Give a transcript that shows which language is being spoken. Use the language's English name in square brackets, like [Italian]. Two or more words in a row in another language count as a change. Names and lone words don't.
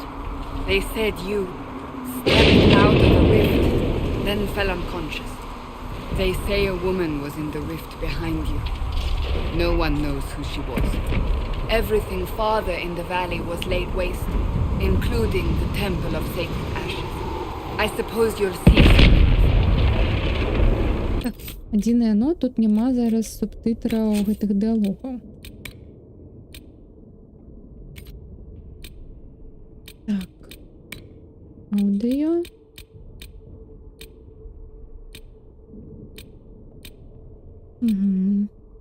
[English] They said you stepped out of a rift, then fell unconscious. They say a woman was in the rift behind you. No one knows who she was. Everything farther in the valley was laid waste, including the Temple of Sacred Ashes. I suppose you'll see soon. [Belarusian] Так, адзінае но, тут няма зараз субтитраў гэтых дыалогаў. Так. Аудыё. Угу.